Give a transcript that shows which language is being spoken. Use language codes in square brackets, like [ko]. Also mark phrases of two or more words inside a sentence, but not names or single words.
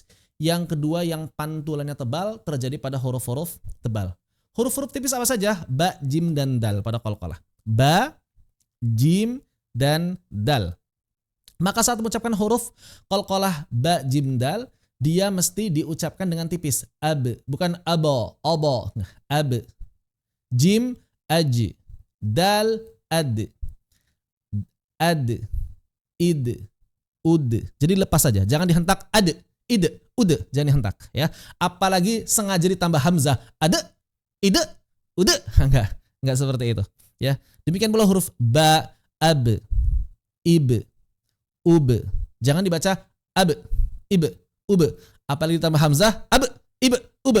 [id] Yang kedua yang pantulannya tebal terjadi pada huruf-huruf tebal. Huruf-huruf tipis apa saja? Ba, jim, dan dal pada qalqalah. Ba, jim, dan dal. Maka saat mengucapkan huruf qalqalah ba, jim, dal, dia mesti diucapkan dengan tipis. Ab, bukan abo, obo. Ab, jim, aj, dal, ad, id, ud. Jadi lepas saja, jangan dihentak ad, id, ud, jangan dihentak ya. Apalagi sengaja ditambah hamzah, ad, id, ud. Enggak seperti itu ya. Demikian pula huruf ba, ab, ib, ub. Jangan dibaca ab, ib, ub. Apalagi ditambah hamzah, ab, ib, ub.